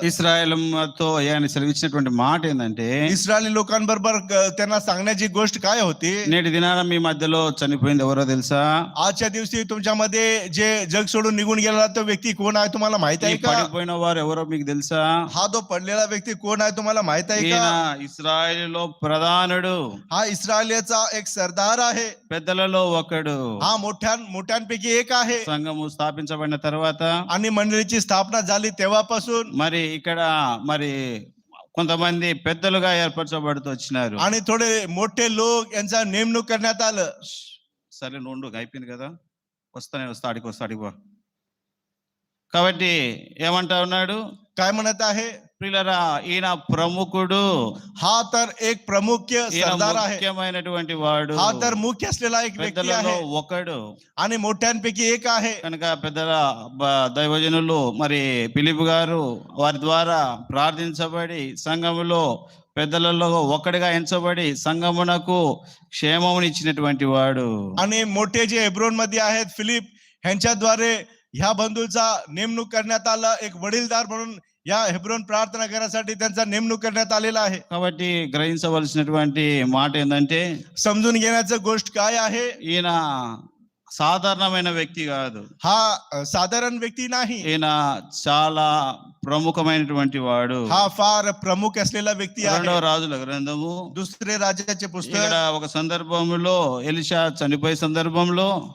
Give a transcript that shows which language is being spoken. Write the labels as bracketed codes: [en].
[te] ఇశ్రాయేలుతో ఆయన సెలవిచ్చినటువంటి మాట ఏంటంటే, [mr] इस्रायली लोकांबरोबर त्यांना सांगण्याची गोष्ट काय होती? [te] నేటి దినాన మీ మధ్యలో చనిపోయింది ఎవరో తెలుసా? [mr] आजच्या दिवशी तुमच्यामध्ये जे जग सोडून निघून गेलेला तो व्यक्ती कोण आहे तुम्हाला माहित [te] ఈ [mr] आहे का? [te] పడిపోయిన వారు ఎవరో మీకు తెలుసా? [mr] हा जो पडलेला व्यक्ती कोण आहे तुम्हाला माहित आहे [te] ఈయన [mr] का? [te] ఇశ్రాయేలులో ప్రధానుడు, [mr] हा इस्रायलीचा एक सरदार आहे. [te] పెద్దలలో ఒకడు. [mr] हा मोठ्यांपैकी एक आहे. [te] సంఘము స్థాపించబడిన తర్వాత [mr] आणि मंडळीची स्थापना झाली तेव्हापासून [te] మరి ఇక్కడ మరి కొంతమంది పెద్దలుగా ఏర్పరచబడుతూ వచ్చినారు. [mr] आणि थोडे मोठे लोक यांचा नेमणूक करण्यात आलं. [te] సరే నుండు అయిపోయింది కదా, అడిగి పో. కాబట్టి ఏమంటా ఉన్నాడు? [mr] काय म्हणत आहे? [te] ప్రియులారా, ఈయన ప్రముఖుడు, [mr] हा तर एक प्रमुख [te] ఈయన [mr] सरदार आहे. [te] ముఖ్యమైనటువంటి వాడు, [mr] हा तर मुख्य असलेला एक व्यक्ती [te] పెద్దలలో [mr] आहे [te] ఒకడు. [mr] आणि मोठ्यांपैकी एक आहे. [te] కనుక పెద్దల దైవజనులు మరి ఫిలిప్ గారు వారి ద్వారా ప్రార్థించబడి సంఘములో పెద్దలలో ఒకటిగా ఎంచబడి సంఘమునకు క్షేమమునిచ్చినటువంటి వాడు. [mr] आणि मोठे जे हेब्रोन मध्ये आहेत फिलिप ह्यांच्याद्वारे ह्या बंधूचा नेमणूक करण्यात आला. एक वडीलदार म्हणून या हेब्रोन प्रार्थना घरासाठी त्यांचा नेमणूक करण्यात आलेला आहे. [te] కాబట్టి గ్రహించవలసినటువంటి మాట ఏంటంటే, [mr] समजून घेण्याचं गोष्ट काय आहे? [te] ఈయన సాధారణమైన వ్యక్తి కాదు, [mr] हा साधारण व्यक्ती नाही. [te] ఈయన చాలా ప్రముఖమైనటువంటి వాడు. [mr] हा फार प्रमुख असलेला व्यक्ती [te] 2వ [mr] आहे. [te] రాజుల గ్రంథము [mr] दुसरे राजाचे [te] ఇక్కడ [mr] पुस्तक. [te] ఒక సందర్భంలో ఎలీషా చనిపోయే సందర్భంలో